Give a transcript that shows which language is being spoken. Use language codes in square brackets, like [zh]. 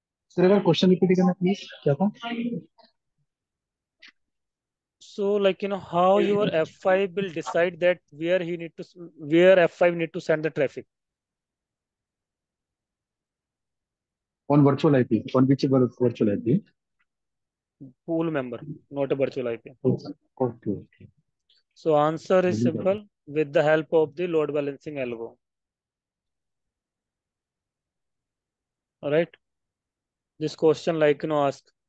[hi] Sir अगर question repeat करना please क्या था [en] so like how your F5 will decide that where F5 need to send the traffic? On virtual IP on which virtual IP Pool member, not a virtual IP. Okay okay So answer is simple, with the help of the load balancing algo. All right. This question like ask.